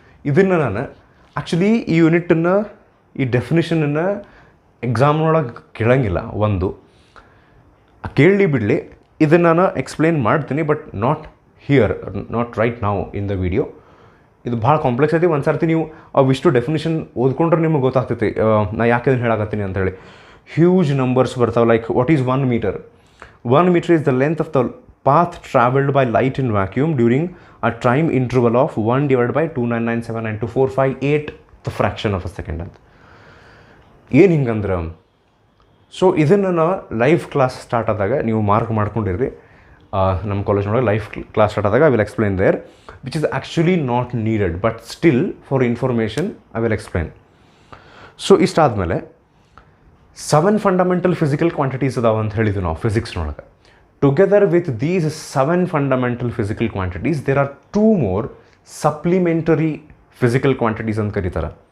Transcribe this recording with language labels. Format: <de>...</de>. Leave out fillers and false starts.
<kn>ಇದನ್ನು ನಾನು ಆ್ಯಕ್ಚುಲಿ ಈ ಯೂನಿಟನ್ನು, ಈ ಡೆಫಿನಿಷನನ್ನು ಎಕ್ಸಾಮ್ನೊಳಗೆ ಕೇಳೋಂಗಿಲ್ಲ. ಒಂದು ಕೇಳಲಿ ಬಿಡಲಿ, ಇದನ್ನು ನಾನು ಎಕ್ಸ್ಪ್ಲೇನ್ ಮಾಡ್ತೀನಿ,</kn> <en>But not here, not right now in the video.</en> <kn>ಇದು ಭಾಳ ಕಾಂಪ್ಲೆಕ್ಸ್ ಐತಿ. ಒಂದು ಸರ್ತಿ ನೀವು ಅವಿಷ್ಟು ಡೆಫಿನಿಷನ್ ಓದ್ಕೊಂಡ್ರೆ ನಿಮಗೆ ಗೊತ್ತಾಗ್ತೈತಿ ನಾ ಯಾಕೆ ಇದನ್ನು ಹೇಳಾಕತ್ತೀನಿ ಅಂತೇಳಿ.</kn> <en>Huge numbers ಬರ್ತಾವೆ. Like what is 1 meter? 1 meter is the length of the path traveled by light in vacuum during a time interval of 1 divided by 299792458 the fraction of a second ಅಂತ.</en> <kn>ಏನು ಹಿಂಗಂದ್ರೆ, so ಇದನ್ನು ನಾವು live class start ಆದಾಗ ನೀವು mark ಮಾಡ್ಕೊಂಡಿರ್ರಿ. ನಮ್ಮ ಕಾಲೇಜ್ನೊಳಗೆ live class start ಆದಾಗ</kn> <en>I will explain there, which is actually not needed, but still for information I will explain.</en> <kn>So ಇಷ್ಟಾದಮೇಲೆ 7 fundamental physical quantities ಅದಾವ ಅಂತ ಹೇಳಿದ್ವಿ ನಾವು ಫಿಸಿಕ್ಸ್ನೊಳಗೆ.</kn> <en>Together with these 7 fundamental physical quantities, there are 2 more supplementary physical quantities</en> <kn>ಅಂತ ಕರೀತಾರೆ.</kn>